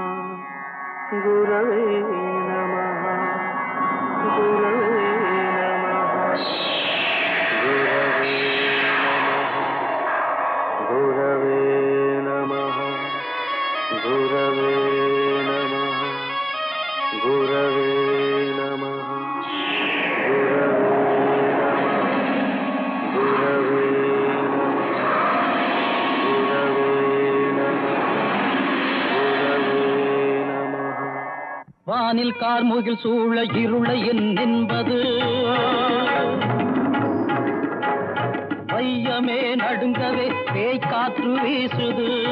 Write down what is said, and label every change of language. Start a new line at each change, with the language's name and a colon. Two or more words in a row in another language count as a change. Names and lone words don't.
Sanskrit: गुरवे नमः। गुरवे नमः. गुरवे नमः. गुरवे नमः. गुरवे नमः.
Tamil: வானில் கார்முகில் சூழ இருளை என்பது வையமே நடுங்கவே பேய் காற்று வீசுது.